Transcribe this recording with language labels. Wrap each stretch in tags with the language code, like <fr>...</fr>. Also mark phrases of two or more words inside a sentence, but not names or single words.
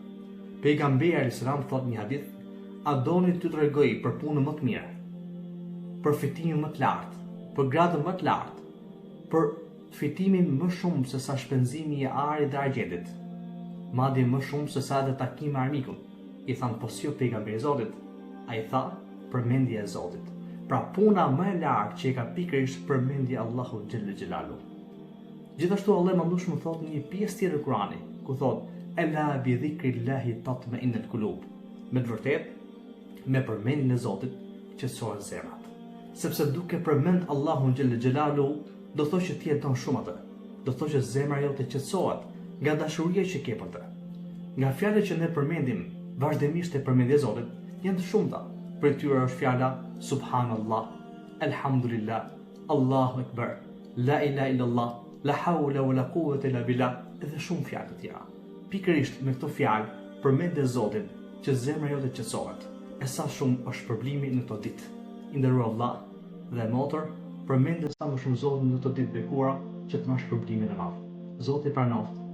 <sq>Pejgamberi</sq> <ar>عليه السلام</ar> <sq>thotë një hadith: a doni t'ju tregoj për punën më të mirë, për fitimin më të lartë, për gradën më të lartë, për fitimin më shumë se sa shpenzimi i arit dhe argjendit, madje më shumë se sa edhe takimi me armikun? I thanë, po si o pejgamberi i Zotit? Ai tha, përmendja e Zotit. Pra puna më e lartë që e ka pikërisht përmendja Allahu</sq> <ar>جل جلاله.</ar> <sq>Gjithashtu Allah më thot në një pjesë tjetër të Kuranit, ku thot:</sq> <ar>ألا بذكر الله تطمئن القلوب.</ar> <sq>Me të vërtetë, me përmendjen e Zotit qetësohen zemrat. Sepse duke përmend Allahun</sq> <ar>جل جلاله,</ar> <sq>do thotë që ti e don shumë atë. Do thotë që zemra jote qetësohet nga dashuria që ke për të. Nga fjalët që ne përmendim vazhdimisht e përmendjes Zotit, janë të shumta. Për tyre është fjala</sq> <ar>سبحان الله، الحمد لله، الله أكبر، لا إله إلا الله، لا حول ولا قوة إلا بالله,</ar> <sq>edhe shumë fjalë të tjera. Pikërisht me këto fjalë përmendë Zotin që zemra jote qetësohet. E sa shumë është shpërblimi në këto ditë. I nderuar vëlla dhe motor, përmendë sa më shumë Zotin në këto ditë bekura që të marrësh shpërblimin e madh.</sq>